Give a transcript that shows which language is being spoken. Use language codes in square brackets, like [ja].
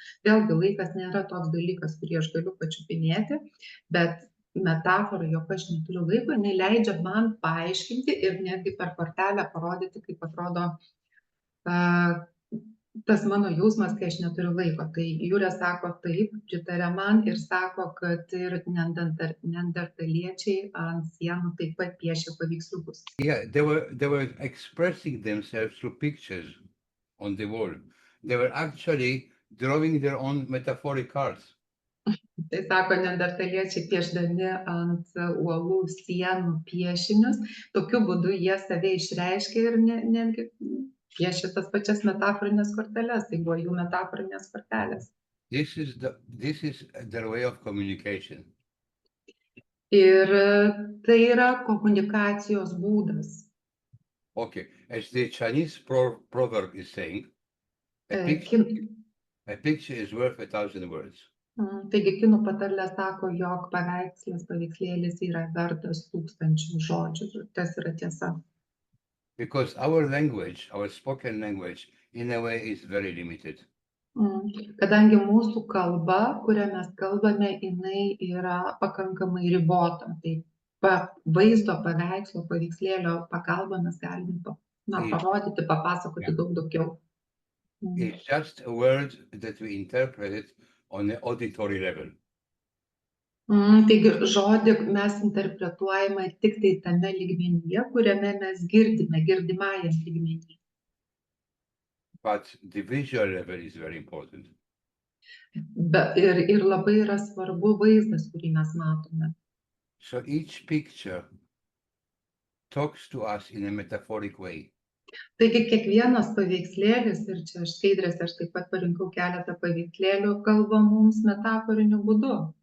[lt] Vėlgi, laikas nėra toks dalykas, kurį aš galiu pačiupinėti, bet metafora, jog aš neturiu laiko, jinai leidžia man paaiškinti ir netgi per kortelę parodyti, kaip atrodo tas mano jausmas, kai aš neturiu laiko. Tai Jūrė sako taip, pritarė man ir sako, kad ir neandertaliečiai ant sienų taip pat piešia paveiksliukus. [en] Yeah, they were expressing themselves through pictures on the wall. They were actually drawing their own metaphoric cards. [lt] Tai sako, neandertaliečiai piešdami ant uolų sienų piešinius, tokiu būdu jie save išreiškia ir netgi piešia tas pačias metaforinės korteles, tai buvo jų metaforinės kortelės. [en] This is their way of communication. [lt] Ir tai yra komunikacijos būdas. [en] Okay, as the Chinese proverb is saying, a picture is worth 1,000 words. [lt] Taigi kinų patarlė sako, jog paveikslėlis yra vertas 1000 žodžių. Tas yra tiesa. [en] Because our language, our spoken language, in a way is very limited. [lt] Kadangi mūsų kalba, kurią mes kalbame, jinai yra pakankamai ribota. Tai vaizdo, paveikslo, paveikslėlio pagalba mes galime parodyti, papasakoti daug daugiau. [en] It's just a word that we interpret on the auditory level. [lt] Taigi žodį mes interpretuojame tik tai tame lygmenyje, kuriame mes girdimajam lygmenyje. [en] But the visual level is very important. [lt] Ir labai yra svarbu vaizdas, kurį mes matome. [en] So each picture talks to us in a metaphoric way. [lt] Taigi kiekvienas paveikslėlis, ir čia aš skaidrėse aš taip pat parinkau keletą paveikslėlių, kalba mums metaforiniu būdu.